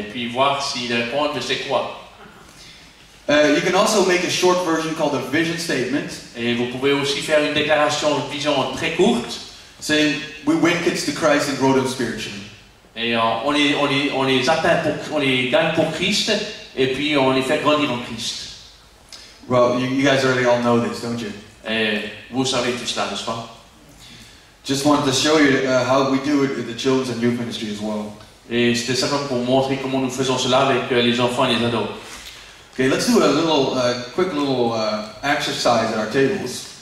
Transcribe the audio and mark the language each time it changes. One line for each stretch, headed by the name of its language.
French: Et puis voir s'ils répondent, mais c'est quoi?
English: You can also make a short version called a vision statement.
French: Et vous pouvez aussi faire une déclaration de vision très courte.
English: Saying, we win kids to Christ and grow them spiritually.
French: Et on les atteint, on les gagne pour Christ, et puis on les fait grandir en Christ.
English: Well, you guys already all know this, don't you?
French: Et vous savez tout cela, n'est-ce pas?
English: Just wanted to show you how we do it in the children's and youth ministry as well.
French: Et c'était simplement pour montrer comment nous faisons cela avec les enfants et les ados.
English: Okay, let's do a quick little exercise at our tables.